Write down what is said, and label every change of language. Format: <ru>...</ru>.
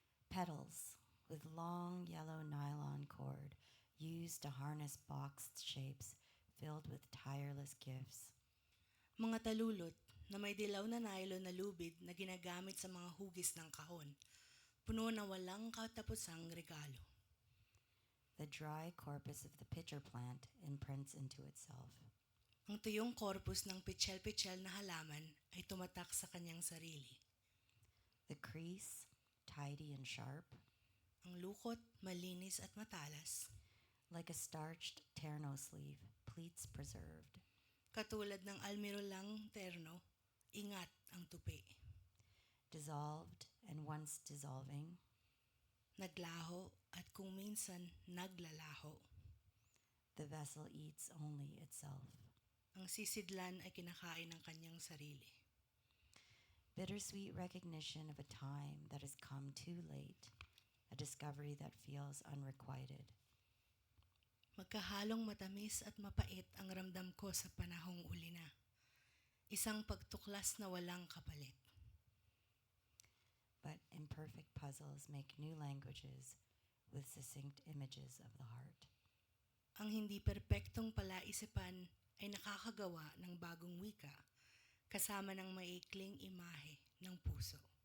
<en>petals with long yellow nylon cord used to harness boxed shapes filled with tireless gifts.</en> <tl>mga talulot na may dilaw na nylon na lubid na ginagamit sa mga hugis ng kahon, puno na walang katapusang regalo.</tl> <en>The dry corpus of the pitcher plant imprints into itself.</en> <tl>Ang tuyong korpus ng pitsyel-pitsyel na halaman ay tumatak sa kanyang sarili.</tl> <en>The crease, tidy and sharp,</en> <tl>Ang lukot, malinis at matalas,</tl> <en>like a starched terno sleeve, pleats preserved.</en> <tl>katulad ng almirolang terno, ingat ang tupi.</tl> <en>Dissolved and once dissolving,</en> <tl>Naglaho at kung minsan naglalaho.</tl> <en>the vessel eats only itself.</en> <tl>Ang sisidlan ay kinakain ng kanyang sarili.</tl> <en>Bittersweet recognition of a time that has come too late, a discovery that feels unrequited.</en> <tl>Magkahalong matamis at mapait ang ramdam ko sa panahong uli na. Isang pagtuklas na walang kapalit.</tl> <en>But imperfect puzzles make new languages with succinct images of the heart.</en> <tl>ang hindi perpektong palaisipan ay nakakagawa ng bagong wika kasama ng maikling imahe ng puso.</tl>